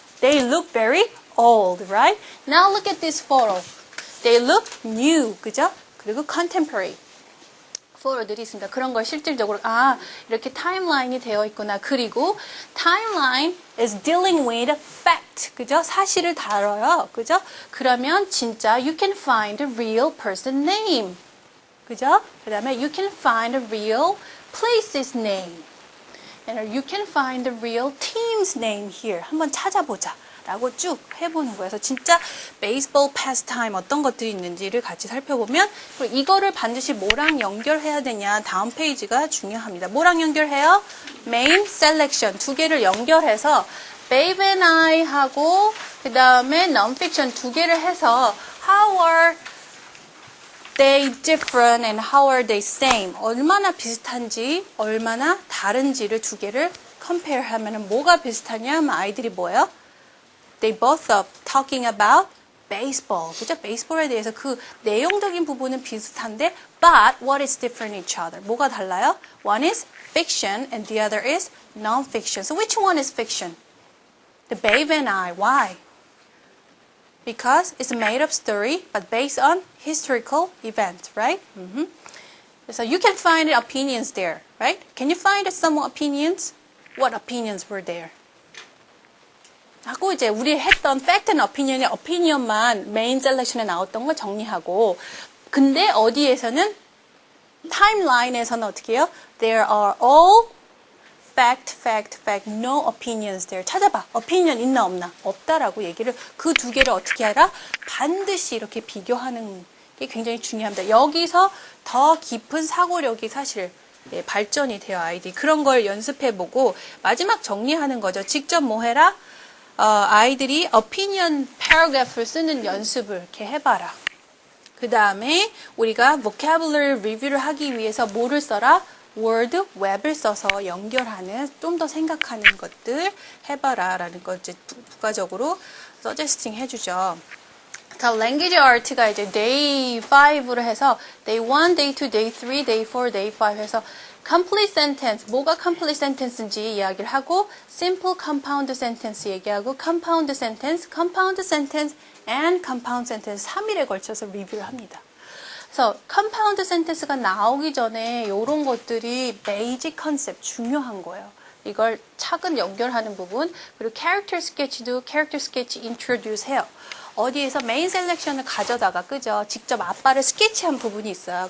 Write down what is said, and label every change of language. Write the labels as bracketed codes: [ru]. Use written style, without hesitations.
[en] They look very old, right? Now look at this photo. They look new, [ko] 그죠? 그리고 contemporary. 포로들이 있습니다. 그런 걸 실질적으로 이렇게 타임라인이 되어 있구나. 그리고 [en] timeline is dealing with fact. [ko] 그죠? 사실을 다뤄요. 그죠? 그러면 진짜 [en] you can find a real person name. [ko] 그죠? 그다음에 [en] you can find a real place's name. And you can find the real team's name here. [ko] 한번 찾아보자. 라고 쭉 해보는 거예요. 그래서 진짜 베이스볼 패스타임 어떤 것들이 있는지를 같이 살펴보면 그리고 이거를 반드시 뭐랑 연결해야 되냐 다음 페이지가 중요합니다. 뭐랑 연결해요? [en] Main Selection [ko] 두 개를 연결해서 [en] Babe and I [ko] 하고 그 다음에 Non-Fiction 두 개를 해서 [en] How are they different and how are they same? [ko] 얼마나 비슷한지 얼마나 다른지를 두 개를 compare 하면 뭐가 비슷하냐 하면 아이들이 뭐예요? [en] They both are talking about baseball. [ko] 그죠? 베이스볼에 대해서 그 내용적인 부분은 비슷한데 [en] but what is different in each other? [ko] 뭐가 달라요? [en] One is fiction and the other is non-fiction. So which one is fiction? The Babe and I. Why? Because it's a made-up story but based on historical event, right? So you can find opinions there, right? Can you find some opinions? What opinions were there? [ko] 하고 이제 우리 했던 [en] fact and opinion [ko] 의 opinion만 main selection에 나왔던 거 정리하고 근데 어디에서는 timeline에서는 어떻게 해요? [en] There are all fact, no opinions there. [ko] 찾아봐. opinion 있나 없나? 없다라고 얘기를 그 두 개를 어떻게 하라? 반드시 이렇게 비교하는 이게 굉장히 중요합니다. 여기서 더 깊은 사고력이 사실 발전이 돼요, 아이들이. 그런 걸 연습해보고 마지막 정리하는 거죠. 직접 뭐 해라? 아이들이 opinion paragraph를 쓰는 연습을 이렇게 해봐라. 그 다음에 우리가 vocabulary review를 하기 위해서 뭐를 써라? word, web을 써서 연결하는, 좀 더 생각하는 것들 해봐라 라는 걸 이제 부가적으로 suggesting 해주죠. 자, language art가 이제 day 5로 해서 day 1, day 2, day 3, day 4, day 5 해서 complete sentence, 뭐가 complete sentence인지 이야기를 하고 simple compound sentence 얘기하고 compound sentence and compound sentence 3일에 걸쳐서 리뷰를 합니다. 그래서 compound sentence가 나오기 전에 이런 것들이 basic concept 중요한 거예요. 이걸 차근 연결하는 부분, 그리고 character sketch도 character sketch introduce 해요. 어디에서 메인 셀렉션을 가져다가, 그죠? 직접 아빠를 스케치한 부분이 있어요.